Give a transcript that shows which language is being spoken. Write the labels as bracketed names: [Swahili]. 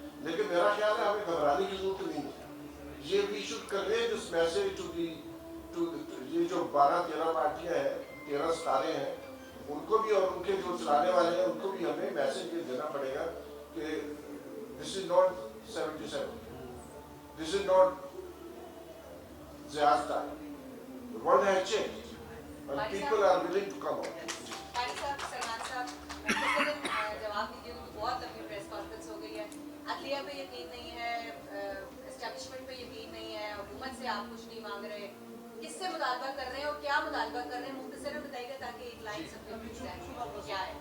[Urdu] لیکن میرا خیال ہے ہمیں گھبرانے کی ضرورت نہیں ہے. یہ [English] we should convey this message to the [Urdu] یہ جو 12-13 پارٹیاں ہیں, 13 ستارے ہیں, ان کو بھی اور ان کے جو چلانے والے ہیں ان کو بھی ہمیں میسج یہ دینا پڑے گا کہ [English] This is not 77, this is not Ziyad's time. The world has changed, and people are willing to come out. [Urdu] بھائی صاحب, سلمان صاحب, جواب دیجیے. بہت لمبی پریس کانفرنس ہو گئی ہے. عدلیہ پہ یقین نہیں ہے, اسٹیبلشمنٹ پہ یقین نہیں ہے, حکومت سے آپ کچھ نہیں مانگ رہے, کس سے مطالبہ کر رہے ہیں اور کیا مطالبہ کر رہے ہیں, مختصراً بتائیے گا تاکہ ایک لائن سب پہ پوچھ جائے کیا ہے.